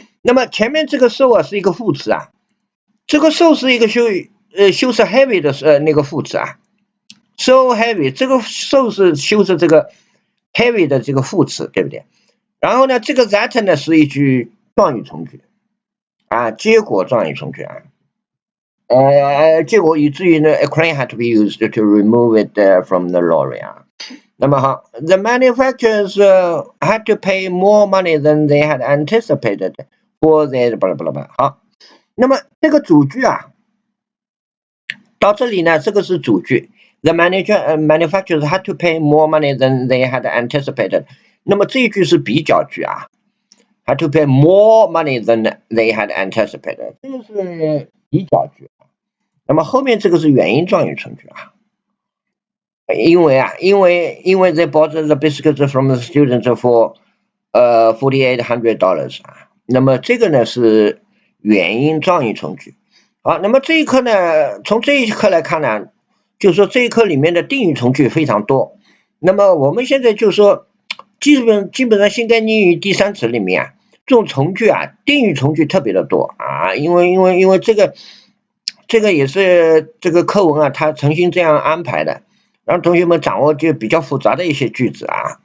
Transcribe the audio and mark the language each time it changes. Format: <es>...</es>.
<zh>那么前面这个 so 啊是一个副词啊，这个 so 是一个修饰 heavy 的那个副词啊 ，</zh> <en>so heavy</en> <zh>这个 so 是修饰这个 heavy 的这个副词，对不对？然后呢，这个 that 呢是一句状语从句啊，结果状语从句啊。结果以至于呢</zh> <en>，a crane had to be used to remove it from the lorry 啊。</en> <zh>那么好</zh> <en>，the manufacturers had to pay more money than they had anticipated for their blah blah blah。</en> <zh>好，那么这个主句啊，到这里呢，这个是主句。</zh> <en>The manufacturers had to pay more money than they had anticipated。</en> <zh>那么这一句是比较句啊 ，</zh> <en>had to pay more money than they had anticipated，</en> <zh>这个是比较句。那么后面这个是原因状语从句啊。</zh> <en>因为 they bought the biscuits from the students for $4,800 啊，</en> <zh>那么这个呢是原因状语从句。好，那么这一课呢，从这一课来看呢，就是说这一课里面的定语从句非常多。那么我们现在就说基本上新概念英语第三册里面啊，这种从句啊，定语从句特别的多啊，因为这个也是这个课文啊，它诚心这样安排的，让同学们掌握就比较复杂的一些句子啊。</zh>